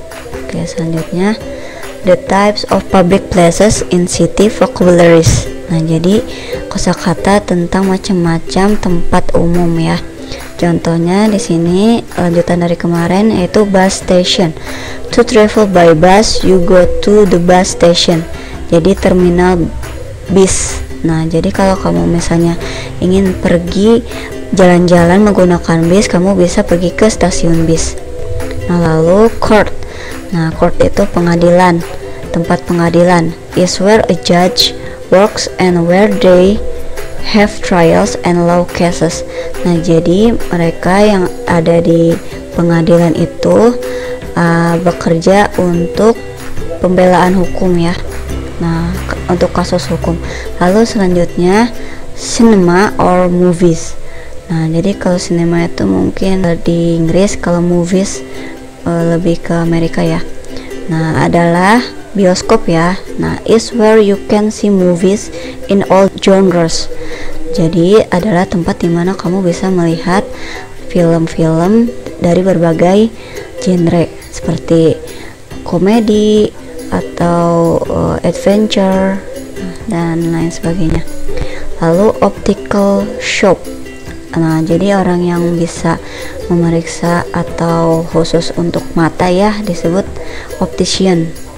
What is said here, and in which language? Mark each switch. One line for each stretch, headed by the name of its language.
Indonesian: Oke, selanjutnya
English: the types of public places in city vocabularies.
Indonesian: Nah, jadi kosakata tentang macam-macam tempat umum ya. Contohnya di sini lanjutan dari kemarin, yaitu bus station.
English: To travel by bus, you go to the bus station.
Indonesian: Jadi terminal bis. Nah, jadi kalau kamu misalnya ingin pergi jalan-jalan menggunakan bis, kamu bisa pergi ke stasiun bis. Nah, lalu court. Nah, court itu pengadilan, tempat pengadilan.
English: Is where a judge works and where they have trials and law cases.
Indonesian: Nah, jadi mereka yang ada di pengadilan itu bekerja untuk pembelaan hukum ya. Nah, untuk kasus hukum. Lalu selanjutnya cinema or movies. Nah, jadi kalau cinema itu mungkin di Inggris, kalau movies lebih ke Amerika ya. Nah, adalah bioskop ya. Nah,
English: is where you can see movies in all genres.
Indonesian: Jadi adalah tempat dimana kamu bisa melihat film-film dari berbagai genre, seperti komedi atau adventure dan lain sebagainya. Lalu optical shop. Nah, jadi orang yang bisa memeriksa atau khusus untuk mata ya disebut optician.